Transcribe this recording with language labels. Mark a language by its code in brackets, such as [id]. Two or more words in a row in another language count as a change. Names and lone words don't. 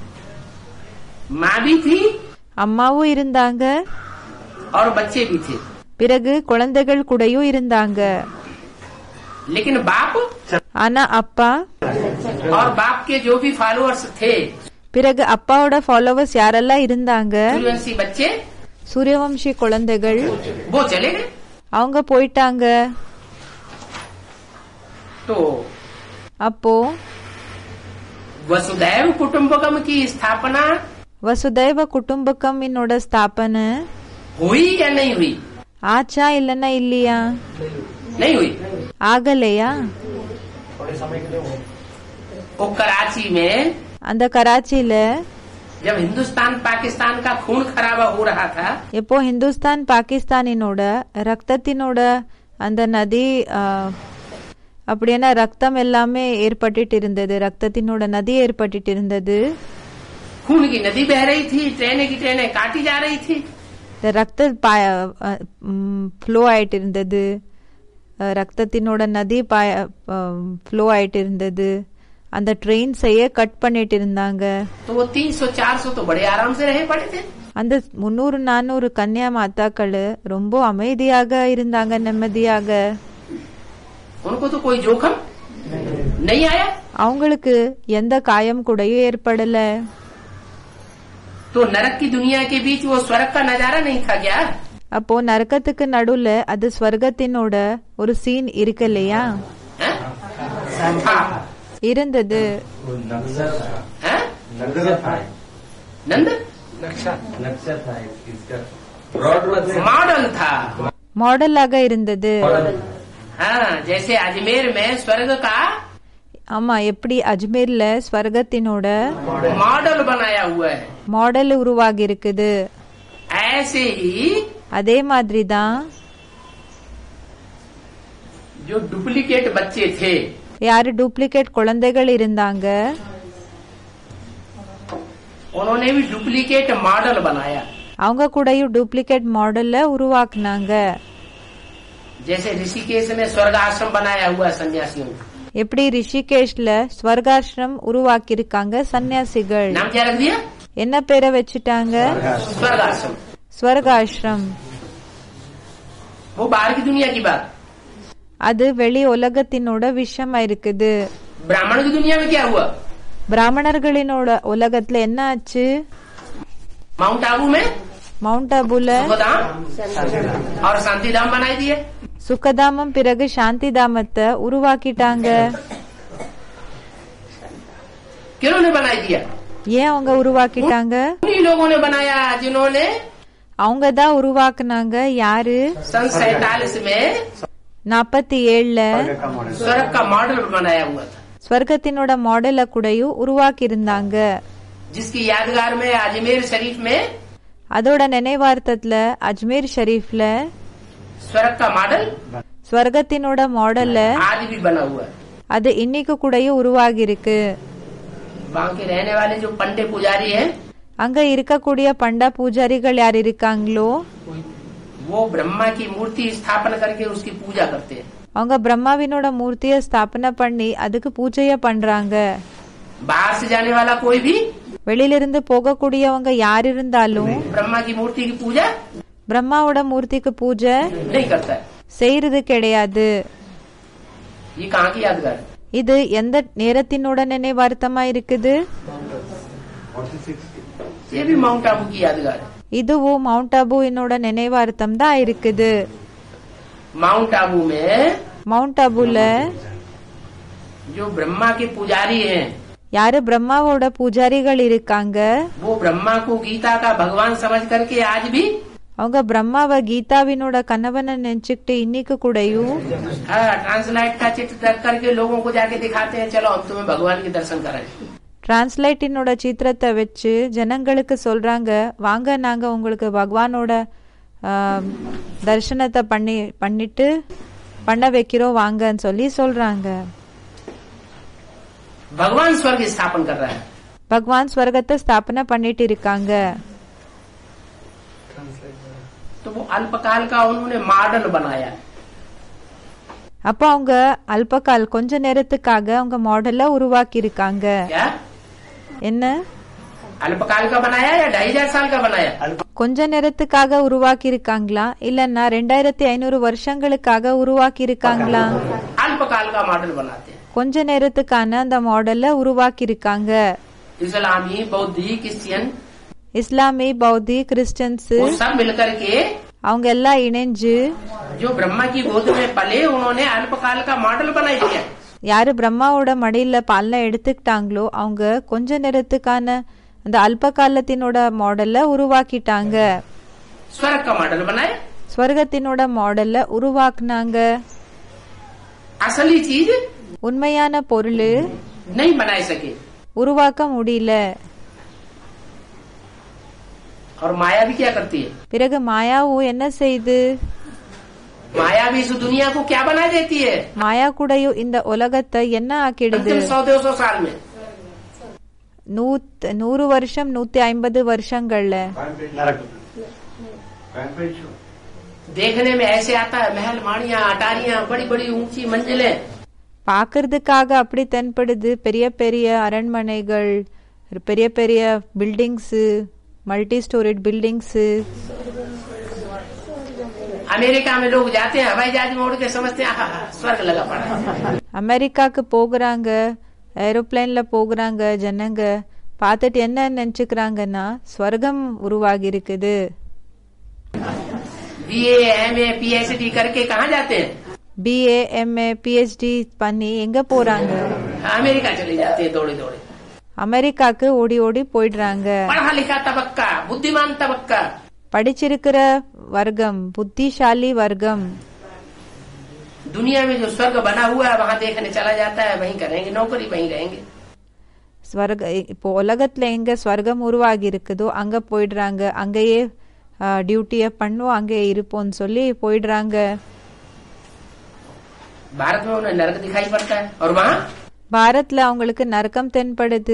[hi] माँ भी थी [ta] அம்மாவும் இருந்தாங்க, [hi] और बच्चे भी थे। [ta] பிறகு குழந்தைகள் கூடயும் இருந்தாங்க. [hi] लेकिन बाप [ta] ஆனா அப்பா [hi] और बाप के जो भी फॉलोअर्स थे, [ta] பிறகு அப்பாவோட ஃபாலோவர்ஸ் யாரெல்லாம் இருந்தாங்க, [hi] सूर्यवंशी बच्चे, [ta] சூரியவம்சி குழந்தைகள், [hi] वो चले गए. [ta] அவங்க போயிட்டாங்க. [hi] तो [ta] அப்போ [hi] वसुदैव कुटुंबकम की स्थापना [ta] வசுதைவ குடும்பகம் என்னோட ஸ்தாபனை [hi] हुई या नहीं हुई? [ta] ஆச்சா இல்லன்னா இல்லையா? [hi] नहीं हुई. [ta] ஆகலையா? [hi] थोड़े समय के लिए वो कराची में [ta] அந்த கராச்சியில [hi] जब हिंदुस्तान पाकिस्तान का खून खराबा हो रहा था, [ta] எப்போ ஹிந்துஸ்தான் பாகிஸ்தானினோட ரத்தத்தினோட அந்த நதி அப்படின்னா ரத்தம் எல்லாமே ஏற்பட்டுட்டு இருந்தது, ரத்தத்தினோட நதி ஏற்பட்டுட்டு இருந்தது. [hi] खून की नदी बह रही थी, ट्रेनें की ट्रेनें काटी जा रही थी. [ta] இந்த ரத்த ஃப்ளோ ஆயிட்டு இருந்தது, ரத்தத்தினோட நதி ஃப்ளோ ஆயிட்டு இருந்தது. அந்த ட்ரெயின்ஸையே கட் பண்ணிட்டு இருந்தாங்க. [hi] तो वो 300-400 तो बड़े आराम से रहे पड़े थे. [ta] அந்த 300-400 கன்யா மாதாக்கள் ரொம்ப அமைதியாக இருந்தாங்க, நிம்மதியாக. [hi] उनको तो कोई जोखम नहीं आया. [ta] அவங்களுக்கு எந்த காயம் கூடயும் ஏற்படல. [hi] तो नरक की दुनिया के बीच वो स्वर्ग का नजारा नहीं था क्या? [ta] அப்போ நரக்கத்துக்கு நடுவுல அது ஸ்வர்கத்தினோட ஒரு சீன் இருக்கு இல்லையா? [hi] हैं? हाँ. [ta] இருந்தது. [hi] हैं? नंद मॉडल था. [ta] மாடலாக இருந்தது. [hi] हाँ, जैसे अजमेर में स्वर्ग का [ta] ஆமா, எப்படி அஜ்மீர்ல ஸ்வர்கத்தினோட [hi] मॉडल बनाया हुआ है, [ta] மாடல் உருவாகி இருக்குது. [hi] ऐसे ही [ta] அதே மாதிரி தான் [hi] जो डुप्लीकेट बच्चे थे, [ta] யாரு டூப்ளிகேட் குழந்தைகள் இருந்தாங்க, [hi] उन्होंने भी डुप्लीकेट मॉडल बनाया. [ta] அவங்க கூடயும் டூப்ளிகேட் மாடல்ல உருவாக்குனாங்க. [hi] जैसे ऋषिकेश में स्वर्ग आश्रम बनाया हुआ सन्यासियों का. [ta] எப்படி ரிஷிகேஷ்ல ஸ்வர்காசிரம் உருவாக்கி இருக்காங்க சன்னியாசிகள். [hi] नाम क्या रख दिया? [ta] என்ன பேரை வச்சுட்டாங்க? [hi] स्वर्ग आश्रम. [ta] ஸ்வர்காசிரம். [hi] वो बाहर की दुनिया की बात. [ta] அது வெளி உலகத்தினோட விஷயமா இருக்குது. [hi] ब्राह्मण की दुनिया में क्या हुआ? [ta] பிராமணர்களினோட உலகத்துல என்ன ஆச்சு? [hi] माउंट आबू में [ta] மவுண்ட் ஆபுல [hi] सुखधाम और शांतिधाम बनाई दिए. [ta] சுகதாமம் பிறகு சாந்தி தாமத்தை உருவாக்கிட்டாங்க. [hi] किन्होंने बनाई दिया? [ta] ஏன் அவங்க உருவாக்கிட்டாங்க? [hi] उन्हीं लोगों ने बनाया जिन्होंने [ta] அவங்க தான் உருவாக்குனாங்க. யாரு? [hi] सन 47 में [ta] 47ல [hi] स्वर्ग का मॉडल बनाया हुआ था, [ta] ஸ்வர்கத்தினோட மாடல கூடயும் உருவாக்கி இருந்தாங்க. [hi] जिसकी यादगार में अजमेर शरीफ में [ta] அதோட நினைவார்த்தத்துல அஜ்மீர் ஷரீஃப்ல [hi] स्वर्ग का मॉडल [ta] ஸ்வர்கத்தினோட மாடல்ல [hi] आज भी बना हुआ है. [ta] அது இன்னைக்கு கூடயும் உருவாகி இருக்கு. [hi] वहाँ के रहने वाले जो पंडे पुजारी हैं, [ta] அங்க இருக்கக்கூடிய பண்டா பூஜாரிகள் யார் இருக்காங்களோ [hi] वो ब्रह्मा की मूर्ति स्थापना करके उसकी पूजा करते हैं. [ta] அவங்க பிரம்மாவினோட மூர்த்திய ஸ்தாபனை பண்ணி அதுக்கு பூஜைய பண்றாங்க. [hi] बाहर से जाने वाला कोई भी [ta] வெளியிலிருந்து போகக்கூடியவங்க யார் இருந்தாலும் [hi] ब्रह्मा की मूर्ति की पूजा [ta] பிரம்மாவோட மூர்த்திக்கு பூஜை [hi] नहीं करता है. [ta] செய்யறது கிடையாது. [hi] ये कहाँ की यादगार है? [ta] இது எந்த நேரத்தினோட நினைவார்த்தமா இருக்குது? [hi] ये भी माउंट आबू की यादगार है. [ta] இதுவும் மவுண்ட் ஆபுவினோட நினைவார்த்தம் தான் இருக்குது. [hi] माउंट आबू में [ta] மவுண்ட் ஆபுல [hi] जो ब्रह्मा के पुजारी हैं, [ta] யாரு பிரம்மாவோட பூஜாரிகள் இருக்காங்க, [hi] वो ब्रह्मा को गीता का भगवान समझ करके आज भी [ta] அவங்க பிரம்மாவை கீதாவினோட கணவனை நினைச்சுக்கிட்டு இன்னைக்கு கூடயும் [hi] ट्रांसलाइट का चित्र रख करके लोगों को जाके दिखाते हैं, चलो हम तुम्हें भगवान के दर्शन कराएं. [ta] டிரான்ஸ்லேட்டினோட சித்திரத்தை வச்சு ஜனங்களுக்கு சொல்றாங்க, வாங்க நாங்க உங்களுக்கு பகவானோட தரிசனத்தை பண்ணிட்டு பண்ண வைக்கிறோம் வாங்கன்னு சொல்லி சொல்றாங்க. [hi] भगवान स्वर्ग स्थापन कर रहा है. [ta] பகவான் ஸ்வர்கத்தை ஸ்தாபனை பண்ணிட்டு இருக்காங்க. [hi] तो वो अल्पकाल का उन्होंने मॉडल बनाया. [ta] அப்ப அவங்க அல்பகால் கொஞ்ச நேரத்துக்காக அவங்க மாடல்ல உருவாக்கி இருக்காங்க. [hi] क्या? [ta] என்ன? [hi] अल्पकाल का बनाया या 2500 साल का बनाया? [ta] கொஞ்ச நேரத்துக்காக உருவாக்கி இருக்காங்களா இல்லன்னா 2500 வருஷங்களுக்காக உருவாக்கி இருக்காங்களா? [hi] अल्पकाल का मॉडल बनाते हैं। [ta] கொஞ்ச நேரத்துக்கான அந்த மாடல்ல உருவாக்கி இருக்காங்க. [hi] इस्लामी, बौद्धी, क्रिश्चियन [ta] இஸ்லாமி, பௌத்தி, கிறிஸ்டியன்ஸ் [hi] वो सब मिलकर के [ta] அவங்க எல்லாம் இணைஞ்சு [hi] जो ब्रह्मा की गोद में पले उन्होंने अल्पकाल का मॉडल बना दिया। [ta] யாரு பிரம்மாவோட மடியில பால்ல எடுத்துக்கிட்டாங்களோ அவங்க கொஞ்ச நேரத்துக்கான அந்த அல்ப காலத்தினோட மாடல்ல உருவாக்கிட்டாங்க. [hi] स्वर्ग का मॉडल बनाया। [ta] ஸ்வர்கத்தினோட மாடல்ல உருவாக்குனாங்க. [hi] असली चीज [ta] உண்மையான பொருள் [hi] नहीं बना सके [ta] உருவாக்க முடியல. [hi] और माया भी क्या करती है? [ta] பிறகு மாயாவும் என்ன செய்து? [hi] माया भी इस दुनिया को क्या बना देती है? [ta] மாயா கூடயும் இந்த உலகத்தை என்ன ஆக்கிடுது? [hi] अंतिम 100-200 साल में [ta] 100 வருஷம் 150 வருஷங்கள்ல [hi] देखने में ऐसे आता है, महल माड़ियां अटारियां बड़ी बड़ी ऊंची मंजिलें, [ta] பாக்குறதுக்காக அப்படி தென்படுது. பெரிய பெரிய அரண்மனைகள், பெரிய பெரிய பில்டிங்ஸ், [en] multi storied buildings. [hi] अमेरिका में लोग जाते हैं हवाई जहाज में उड़ के समझते हैं आहा, स्वर्ग लगा पड़ा है। [ta] அமெரிக்காக்கு போகிறாங்க, ஏரோப்ளேன்ல போகிறாங்க. ஜனங்க பார்த்துட்டு என்ன நினைச்சுக்கிறாங்கன்னா ஸ்வர்க்கம் உருவாகி இருக்குது. [hi] BA, MA, PhD करके कहाँ जाते हैं? [ta] BA, MA, PhD பண்ணி எங்க போறாங்க? [hi] अमेरिका चले जाते हैं दौड़े दौड़े। [ta] அமெரிக்காக்கு ஓடி ஓடி போயிடுறாங்க. [hi] पढ़ा लिखा तबक्का, बुद्धिमान तबक्का, [ta] படிச்சிருக்கிற வர்க்கம், புத்திசாலி வர்க்கம். [hi] दुनिया में जो स्वर्ग बना हुआ है वहाँ देखने चला जाता है, वहीं करेंगे नौकरी, वहीं रहेंगे। [ta] ஸ்வர்க இப்போ உலகத்துல எங்க ஸ்வர்க்கம் உருவாகி இருக்குதோ அங்க போயிடுறாங்க. அங்கேயே டியூட்டிய பண்ணுவோம், அங்கேயே இருப்போம்னு சொல்லி போயிடுறாங்க. [hi] भारत में उन्हें नरक दिखाई पड़ता है और वहाँ [ta] பாரத்ல அவங்களுக்கு நரகம் தென்படுது.